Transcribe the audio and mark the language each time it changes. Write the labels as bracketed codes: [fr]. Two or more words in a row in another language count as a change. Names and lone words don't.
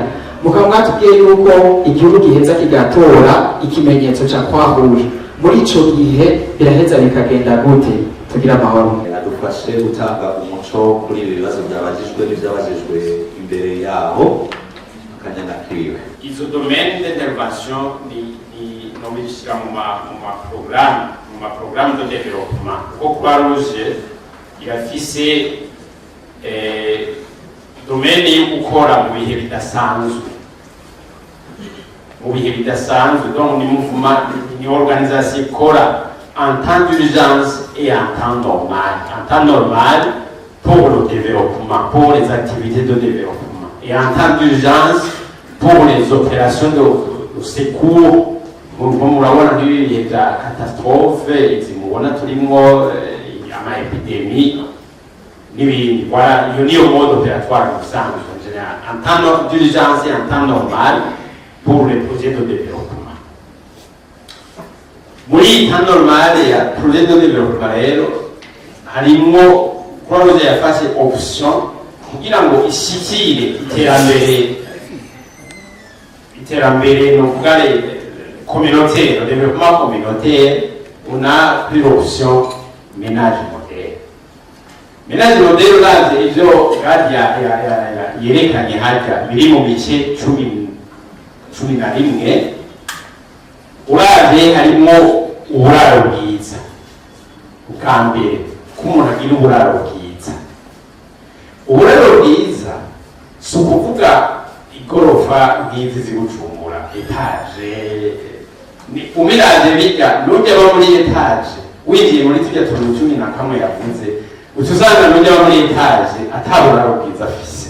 [rn] Mukaba mwatubwiye yuko igihugu giheza kigatora ikimenyetso ca Croix Rouge, muri ico gihe biraheza bikagenda gute? Tugira amahoro. Adufashe gutanga umuco kuri ibi bibazo byabajijwe n'ibyabajijwe imbere yaho akanyana kiwe. Izo [fr] domaine d'intervention [rn] ni nobishira mu ma [fr] programme de développement. [rn] Kuko Croix Rouge irafise domaine yo gukora mu bihe bidasanzwe, donc ni mouvement, ni organisation ikora [fr] en temps d'urgence et en temps normal. En temps normal pour le développement, pour les activités de développement, et en temps d'urgence pour les opérations de secours. [rn] Murabona nk'ibihe bya catastrophe, izi mubona turimo ama-epidemie n'ibindi. [fr] Voilà, [rn] iyo niyo [fr] mode opératoire usanzwe en général, en temps d'urgence et en temps normal pour les projets de développement. [rn] Muri [fr] temps normal [rn] ya [fr] projet de développement [rn] rero harimo Croix Rouge yafashe option kugira ngo ishikire iterambere novuga communautaire, [fr] le développement communautaire. On a pris l'option ménage modèle. Ménage modèle [rn] uravye ivyo yerekanye harya biri mu bice cumi na rimwe, uravye harimo uburaro bwiza. Ubwa mbere ko umuntu agira uburaro bwiza. Uburaro bwiza si ukuvuga igorofa nk'izi z'Ibujumbura etage, umiravye biga nujya aba muri etage winjiye muri tujya tuntu 11 yavuze utuzanga nujya aba muri etage ataburaro bwiza afise.